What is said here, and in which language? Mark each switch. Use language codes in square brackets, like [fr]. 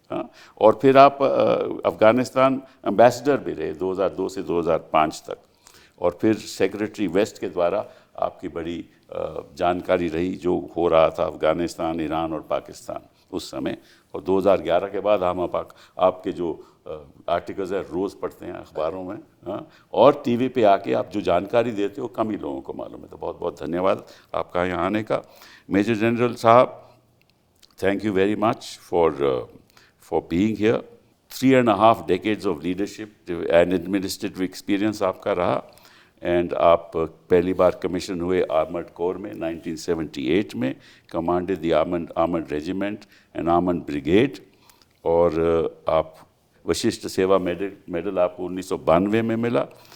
[hi] हाँ, और फिर आप अफ़गानिस्तान एम्बेसडर भी रहे 2002 से 2005 तक, और फिर सेक्रेटरी वेस्ट के द्वारा आपकी बड़ी जानकारी रही जो हो रहा था अफ़गानिस्तान, ईरान और पाकिस्तान उस समय। और 2011 के बाद हम आपके जो आर्टिकल्स है रोज़ पढ़ते हैं अखबारों में, हाँ, और टीवी पे आके आप जो जानकारी देते हो कम ही लोगों को मालूम है। तो बहुत बहुत धन्यवाद आपका यहाँ आने का। [en] Major general साहब, thank you very much for being here. 3.5 decades of leadership and administrative experience [hi] आपका रहा, एंड आप पहली बार कमीशन हुए आर्मर्ड कोर में 1978 में, [en] commanded the armoured regiment and armoured brigade, [hi] और आप वशिष्ठ सेवा मेडल आपको 1992 में मिला।